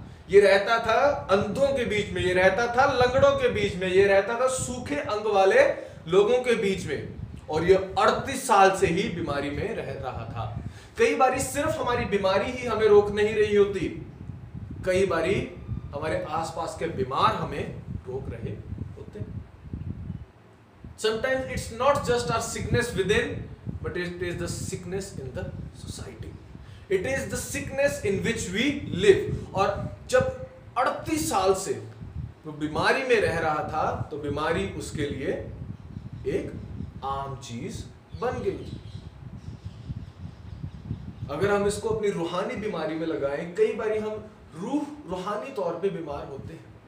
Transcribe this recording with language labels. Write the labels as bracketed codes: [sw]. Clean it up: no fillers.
[hi] ये रहता था अंधों के बीच में, ये रहता था लंगड़ों के बीच में, ये रहता था सूखे अंग वाले लोगों के बीच में। और ये 38 साल से ही बीमारी में रह रहा था। कई बारी सिर्फ हमारी बीमारी ही हमें रोक नहीं रही होती, कई बारी हमारे आसपास के बीमार हमें रोक रहे होते। [en] Sometimes it's not just our sickness within, but it is the sickness in the society. It is the sickness in which we live. [hi] और जब 38 साल से वो बीमारी में रह रहा था तो बीमारी उसके लिए एक आम चीज बन गई। अगर हम इसको अपनी रूहानी बीमारी में लगाएं, कई बारी हम रूहानी तौर पे बीमार होते हैं।